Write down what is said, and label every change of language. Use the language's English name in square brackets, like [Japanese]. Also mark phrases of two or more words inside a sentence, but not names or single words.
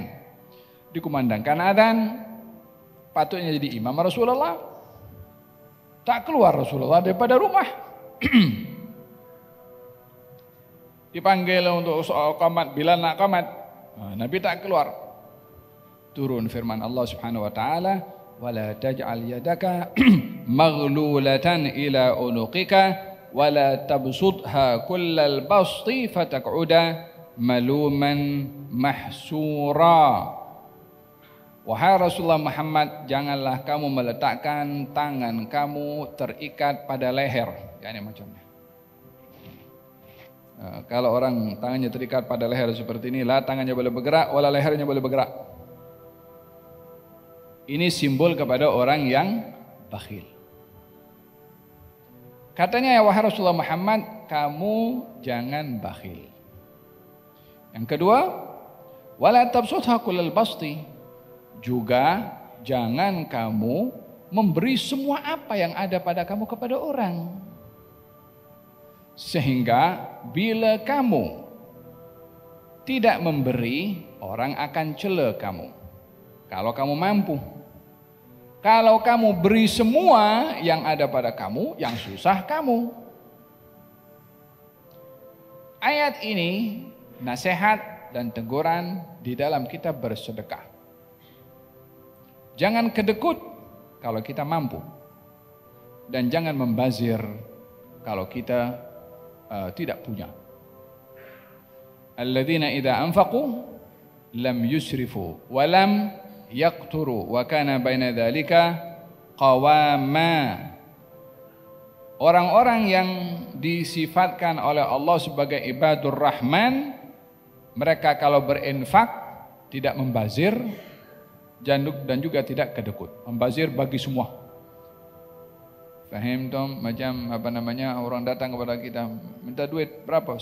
[Malay] Dikumandangkan adzan, patutnya jadi imam Rasulullah. Tak keluar Rasulullah daripada rumah. Dipanggil untuk qamat, bila nak qamat, Nabi tak keluar. Turun firman Allah [Arabic] سبحانه وتعالى ولا تجعل يدك مغلولة إلى عنقك ولا تبسطها كل البسط فتقعد ملوما محسورا." [Malay] Wahai Rasulullah Muhammad, janganlah kamu meletakkan tangan kamu terikat pada leher. Ya, ini macamnya. Kalau orang tangannya terikat pada leher seperti ini, lah tangannya boleh bergerak, wala lehernya boleh bergerak. Ini simbol kepada orang yang bakhil. Katanya, ya wahai Rasulullah Muhammad, kamu jangan bakhil. Yang kedua, [Arabic] ولا تبسطها كل البسط, [Malay] juga jangan kamu memberi semua apa yang ada pada kamu kepada orang. Sehingga bila kamu tidak memberi, orang akan cela kamu. Kalau kamu mampu. Kalau kamu beri semua yang ada pada kamu, yang susah kamu. Ayat ini nasihat dan teguran di dalam kita bersedekah. Jangan kedekut kalau kita mampu. Dan jangan membazir kalau kita tidak punya. [Arabic] الذين إذا أنفقوا لم يسرفوا ولم يقتروا وكان بين ذلك قواما. [Malay] Orang-orang yang disifatkan oleh Allah sebagai [Arabic] عباد الرحمن, [Malay] mereka kalau berinfak tidak membazir dan juga tidak kedekut. Membazir bagi semua. Fahim tom, macam orang datang kepada kita minta duit berapa?